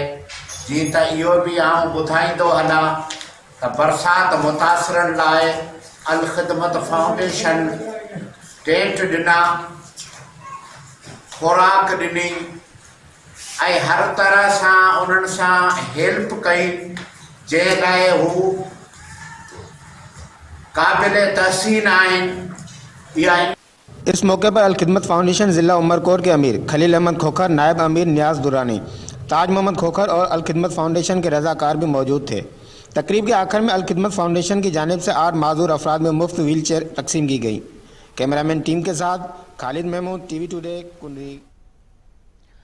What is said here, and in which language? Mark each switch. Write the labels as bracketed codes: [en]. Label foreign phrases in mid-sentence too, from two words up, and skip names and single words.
[sd] जीअं त इहो बि आउं ॿुधाईंदो हलां त बरसाति मुतासिरनि लाइ अलखिदमत फाउंडेशन टेंट ॾिना, खुराक ॾिनी ऐं हर तरह सां उन्हनि सां हेल्प कई जंहिं लाइ हू क़ाबिल तहसीन आहिनि। [ur] اس موقع پر الخدمت فاؤنڈیشن ضلع عمرکوٹ کے امیر خلیل احمد کھوکھر، نائب امیر نیاز درانی، تاج محمد کھوکھر اور الخدمت فاؤنڈیشن کے رضاکار بھی موجود تھے۔ تقریب کے آخر میں الخدمت فاؤنڈیشن کی جانب سے 8 معذور افراد میں مفت ویل چیئر تقسیم کی گئی۔ کیمرہ مین ٹیم کے ساتھ خالد محمود، ٹی وی ٹوڈے، کنری۔